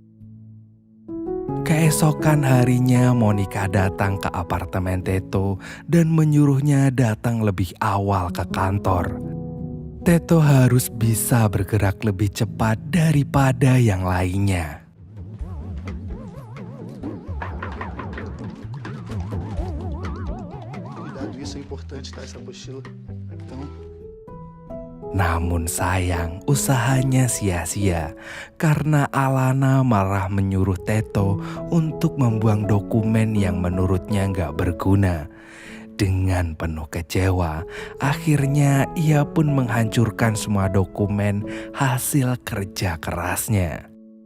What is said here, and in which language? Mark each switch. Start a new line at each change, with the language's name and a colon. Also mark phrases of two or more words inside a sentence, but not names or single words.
Indonesian: Keesokan harinya Monica datang ke apartemen Teto dan menyuruhnya datang lebih awal ke kantor. Teto harus bisa bergerak lebih cepat daripada yang lainnya.
Portuguese: Cuidado, isso é importante, tá? Essa apostila. Então,
Indonesian: Namun sayang, usahanya sia-sia karena Alana malah menyuruh Teto untuk membuang dokumen yang menurutnya nggak berguna. Dengan penuh kecewa, akhirnya ia pun menghancurkan semua dokumen hasil kerja kerasnya.